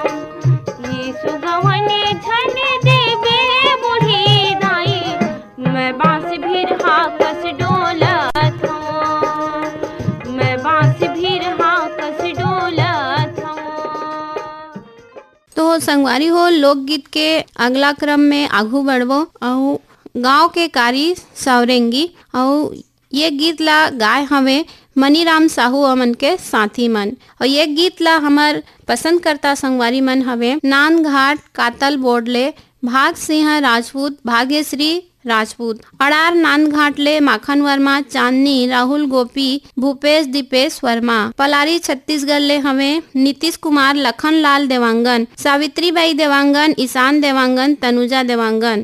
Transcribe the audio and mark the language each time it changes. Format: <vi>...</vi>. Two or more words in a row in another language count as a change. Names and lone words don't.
<hne>ये सुगवने झन देवे बूढ़ी दाई, मैं बांस भिरहा कस डोलत हूँ, मैं बांस भिरहा कस डोलत हूँ। तो संगवारी हो लोकगीत के अगला क्रम में आगू बढ़बो और गांव के कारी सवरेंगी और ये गीत ला गाय हमें मनीराम साहू अमन के साथी मन। और ये गीत ला हमार पसंद करता संगवारी मन हवे नानघाट कातल बोर्डले भाग सिंह राजपूत, भाग्यश्री राजपूत, अड़ार नानघाट ले माखन वर्मा, चांदनी, राहुल गोपी, भूपेश दीपेश वर्मा, पलारी छत्तीसगढ़ ले हमें नीतीश कुमार, लखन लाल देवांगन, सावित्रीबाई देवांगन, ईशान देवांगन, तनुजा देवांगन।</hne>